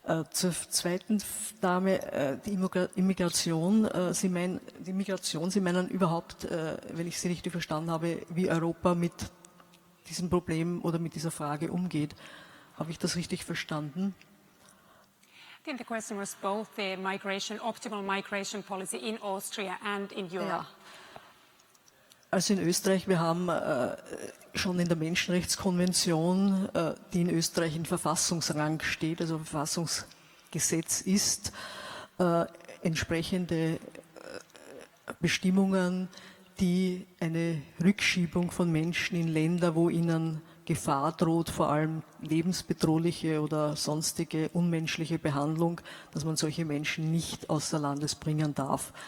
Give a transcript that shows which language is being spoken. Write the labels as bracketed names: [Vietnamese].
[German] Zur zweiten Dame, die Immigration. Sie meinen überhaupt, wenn ich Sie richtig verstanden habe, wie Europa mit diesem Problem oder mit dieser Frage umgeht. Habe ich das richtig verstanden? [English] I think the question was both the optimal migration policy in Austria and in Europe. [German] Also in Österreich, wir haben schon in der Menschenrechtskonvention, die in Österreich in Verfassungsrang steht, also Verfassungsgesetz ist, entsprechende Bestimmungen, die eine Rückschiebung von Menschen in Länder, wo ihnen Gefahr droht, vor allem lebensbedrohliche oder sonstige unmenschliche Behandlung, dass man solche Menschen nicht außer Landes bringen darf.